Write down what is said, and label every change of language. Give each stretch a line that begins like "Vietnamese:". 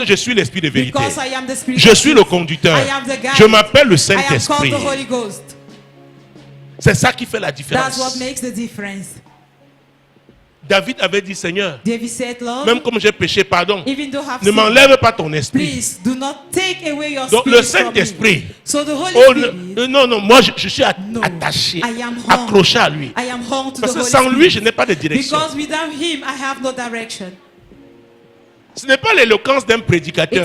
French: que je suis l'esprit de vérité.
English: Because I am the Spirit
French: Je
English: of
French: suis
English: truth.
French: le conducteur.
English: I am the guide.
French: Je m'appelle le
English: I am called
French: Saint-Esprit.
English: the Holy Ghost.
French: C'est ça qui fait la
English: That's what
French: différence.
English: makes the difference.
French: David avait dit, Seigneur,
English: David said, Lord,
French: même comme j'ai péché, pardon,
English: even though I've
French: ne
English: sinned,
French: m'enlève pas ton esprit.
English: please do not take away your
French: Donc
English: spirit
French: le
English: from me.
French: Saint-Esprit,
English: So the Holy oh, Spirit,
French: non, non, moi je suis
English: No.
French: attaché,
English: I am hung.
French: accroché à lui.
English: I am home to
French: Parce
English: the
French: que
English: Holy
French: sans lui,
English: Spirit.
French: je n'ai pas de direction.
English: Because without him, I have no direction.
French: Ce n'est pas l'éloquence d'un prédicateur,